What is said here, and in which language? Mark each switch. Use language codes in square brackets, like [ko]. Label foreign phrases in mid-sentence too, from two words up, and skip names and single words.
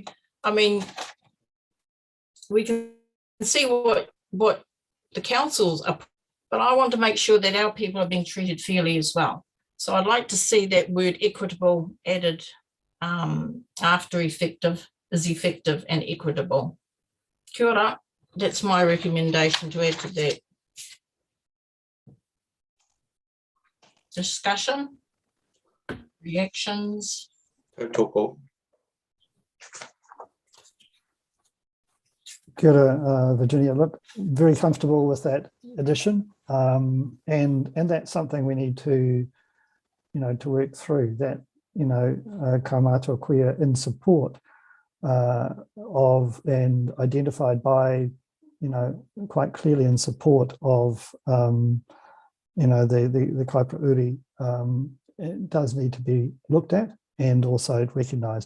[en] I mean, we can see what the councils are, but I want to make sure that our people are being treated fairly as well. So I'd like to see that word equitable added after effective, is effective and equitable. [mi] Kia ora. [en] That's my recommendation to add to that. Discussion, reactions. Tōko. [mi] Kia ora, [en] Virginia. Look, very comfortable with that addition, and that's something we need to, to work through. That kaumātua queer in support of and identified by, quite clearly in support of, the Kaipara Uri, it does need to be looked at and also recognised.